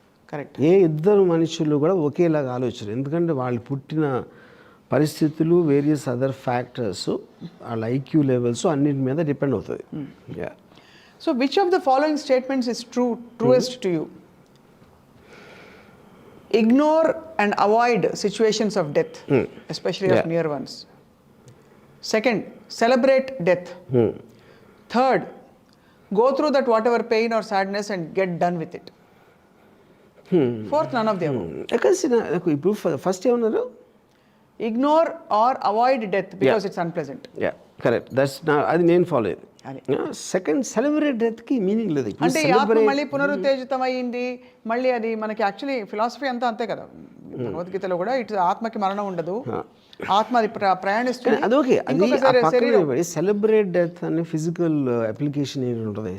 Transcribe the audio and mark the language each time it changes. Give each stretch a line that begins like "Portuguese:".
Telugu: Correct. ఏ ఇద్దరు మనుషులు కూడా ఒకేలాగా ఆలోచన. ఎందుకంటే వాళ్ళు పుట్టిన పరిస్థితులు, వేరియస్ అదర్ ఫ్యాక్టర్స్, వాళ్ళ ఐక్యూ లెవెల్స్ అన్నిటి మీద డిపెండ్ అవుతుంది.
English: So which of the following statements is truest to you? Ignore and avoid situations of death, especially of near ones. Second, celebrate death. Third, go through that whatever pain or sadness and get done with it. Fourth, none of them.
Telugu: ఇప్పుడు first ఏమన్నారు?
English: Ignore or avoid death because it's unpleasant.
Telugu: Correct. అది నేను follow అయ్యేది. Second, celebrate డెత్కి meaning లేదు. అంటే ఆత్మ మళ్ళీ పునరుత్తేజితం అయ్యింది మళ్ళీ. అది మనకి యాక్చువల్లీ ఫిలాసఫీ అంతా అంతే కదా. భగవద్గీతలో కూడా ఇటు ఆత్మకి మరణం ఉండదు, ఆత్మ అది ప్రయాణిస్తుంది. అదొకే. అది సెలబ్రేట్ డెత్ అనే ఫిజికల్ అప్లికేషన్ ఏంటి ఉంటుంది.